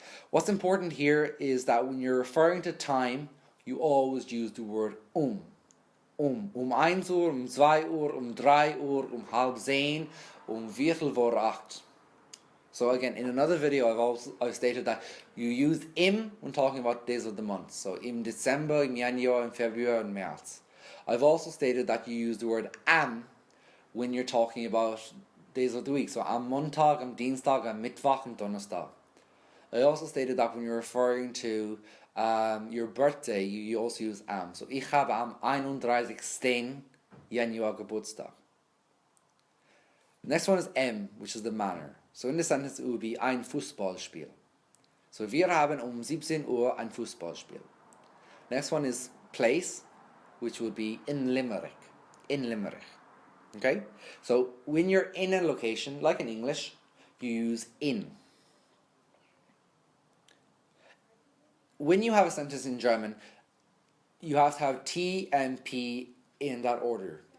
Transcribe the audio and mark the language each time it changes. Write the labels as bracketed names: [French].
[English] What's important here is that when you're referring to time, you always use the word [German] 1 Uhr, 2 Uhr, 3 Uhr, halb 10, viertel vor 8. [English] So again, in another video I've stated that you use im when talking about days of the month. [German] So im December, im Januar, im Februar, im März. [English] I've also stated that you use the word am when you're talking about days of the week. [German] So am Montag, am Dienstag, am Mittwoch, am Donnerstag. [English] I also stated that when you're referring to your birthday, you also use am. [German] So ich habe am 31. Januar Geburtstag. [English] Next one is M, which is the manner. So in this sentence it would be [German] ein Fußballspiel. [English] So [German] wir haben 17 Uhr ein Fußballspiel. [English] Next one is place, which would be in Limerick. In Limerick. Okay? So when you're in a location, like in English, you use in. When you have a sentence in German, you have to have T and P in that order.